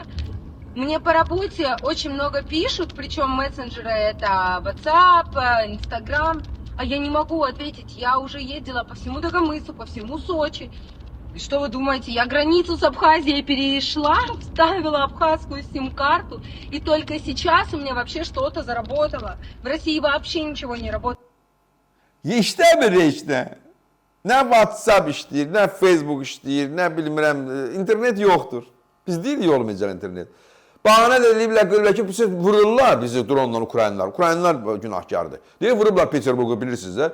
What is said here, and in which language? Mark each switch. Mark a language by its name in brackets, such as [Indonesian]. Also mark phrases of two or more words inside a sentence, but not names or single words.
[Russian] Мне по работе очень много пишут, причем мессенджеры это WhatsApp, Instagram, а я не могу ответить. Я уже ездила по всему Дагомысу, по всему Сочи. И что вы думаете, я границу с Абхазией перешла, вставила абхазскую сим-карту, и только сейчас у меня вообще что-то заработало. В России вообще ничего не работает. [Azerbaijani] İşləmir heç nə. Nə WhatsApp işləyir, nə Facebook işləyir, nə bilmirəm, internet yoxdur. Biz deyirik olmayacaq internet. Bahane də deyiblər ki, siz vururlar bizi dronla Ukraynalar. Ukraynalar günahkardır. Deyir, vurublar Peterburgu, bilirsiniz də.